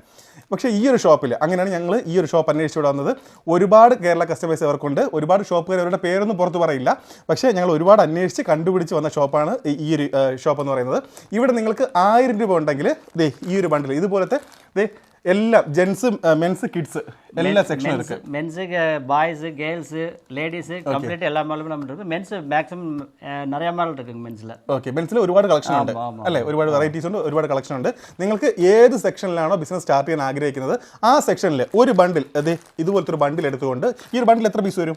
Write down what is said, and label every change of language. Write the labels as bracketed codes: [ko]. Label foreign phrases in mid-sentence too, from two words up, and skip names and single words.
[ml] പക്ഷേ ഈ ഒരു ഷോപ്പിൽ അങ്ങനെയാണ് ഞങ്ങൾ ഈ ഒരു ഷോപ്പ് അന്വേഷിച്ചു ഇവിടെ വന്നത്. ഒരുപാട് കേരള കസ്റ്റമേഴ്സ് അവർക്കുണ്ട്. ഒരുപാട് ഷോപ്പുകാർ അവരുടെ പേരൊന്നും പുറത്ത് പറയില്ല. പക്ഷേ ഞങ്ങൾ ഒരുപാട് അന്വേഷിച്ച് കണ്ടുപിടിച്ച് വന്ന ഷോപ്പാണ് ഈ ഒരു ഷോപ്പ് എന്ന് പറയുന്നത്. ഇവിടെ നിങ്ങൾക്ക് 1000 രൂപ ഉണ്ടെങ്കിൽ ഈ ഒരു ബണ്ടിൽ ഇതുപോലത്തെ എല്ലാം [en] gents, mens, kids [ml] എല്ലാ സെക്ഷനും இருக்கு. [en] mens, boys, girls, ladies complete [ml] എല്ലാ മോഡലും നമുക്ക് മെൻസ് മാക്സിമം [ta] நிறைய മോഡൽ இருக்குங்க [ml] മെൻസിൽ. ഓക്കെ, മെൻസിൽ ഒരുപാട് കളക്ഷൻ ഉണ്ട് അല്ലേ, ഒരുപാട് വെറൈറ്റീസ് ഉണ്ട്, ഒരുപാട് കളക്ഷൻ ഉണ്ട്. നിങ്ങൾക്ക് ഏത് സെക്ഷനിലാണോ [en] business start [ml] ചെയ്യാൻ ആഗ്രഹിക്കുന്നത് ആ സെക്ഷനിൽ ഒരു ബണ്ടിൽ ഇതുപോലത്തെ ഒരു ബണ്ടിൽ എടുത്തുകൊണ്ട് ഈ ഒരു ബണ്ടിൽ എത്ര പീസ് വരും?